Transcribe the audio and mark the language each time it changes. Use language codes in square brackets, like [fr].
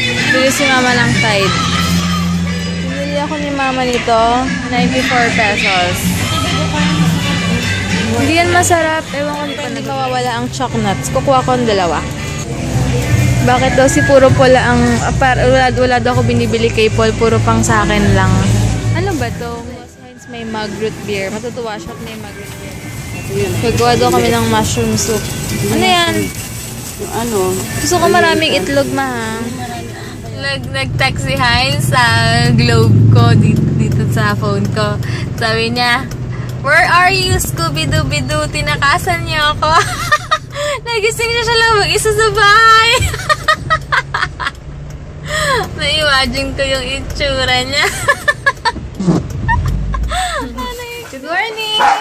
[tl] Bili si Mama ng Tide. Bili ako ni Mama nito 94 pesos. Hindi yan masarap. Ewan ko hindi mawawala ang choc nuts. Kukuha ko ng dalawa. Bakit daw si puro pula ang wala daw ako binibili kay Paul, puro pang sa akin lang. Ano ba to? May mug root beer. Matutuwa siya at may mug root beer. Gagawa daw kami ng mushroom soup. Ano yan? Gusto ko maraming itlog ma. Nag-text si Heinz sa globe ko dito sa phone ko. Sabi niya, [en] "Where are you, Scooby-Doo-Bidoo? [tl] Tinakasan niyo ako." Nagising siya lang mag-isa sa bahay. Na-imagine ko yung itsura niya. [en] Good morning!